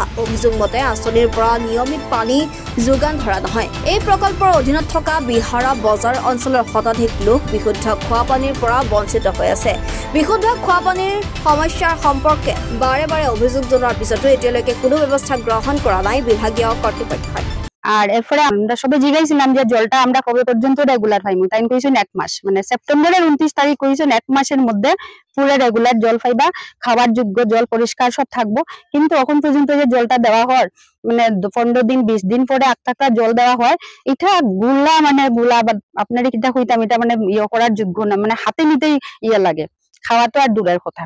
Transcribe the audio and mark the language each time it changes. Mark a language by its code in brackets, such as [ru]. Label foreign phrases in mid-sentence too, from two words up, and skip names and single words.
[as] অভিযোগ মতে আঁচনিৰ পৰা নিয়মিত পানী যোগান ধৰা নহয়। এই প্ৰকল্পৰ অধীনত থকা বিহাৰা বজাৰ অঞ্চলৰ শতাধিক লোক বিশুদ্ধ খোৱা পানীৰ পৰা বঞ্চিত হৈ আছে। বিশুদ্ধ খোৱা পানীৰ সমস্যাৰ সম্পৰ্কে বাৰে বাৰে অভিযোগ জনোৱাৰ পিছতো এতিয়ালৈকে কোনো ব্যৱস্থা গ্ৰহণ কৰা নাই বিভাগীয় কৰ্তৃপক্ষই। [bn] আর এরপরে আমরা সবাই জিজ্ঞাসিলাম যে জলটা আমরা কবে পর্যন্ত রেগুলার পাইমু, তাই কইছেন 1 মাস, মানে সেপ্টেম্বরের 29 তারিখ কইছেন 1 মাসের মধ্যে পুরো রেগুলার জল পাইবা, খাবার যোগ্য জল পরিষ্কার সব থাকবো। কিন্তু এখন পর্যন্ত যে জলটা দেওয়া হয় মানে 15 দিন 20 দিন পরে একটা জল দেওয়া হয়, এটা গুলা মানে গুলা আপনার কিটা কইতাম এটা মানে ইয়ে করার যোগ্য না, মানে হাতে নিতেই ইয়ে লাগে, খাওয়া তো আর দূরের কথা।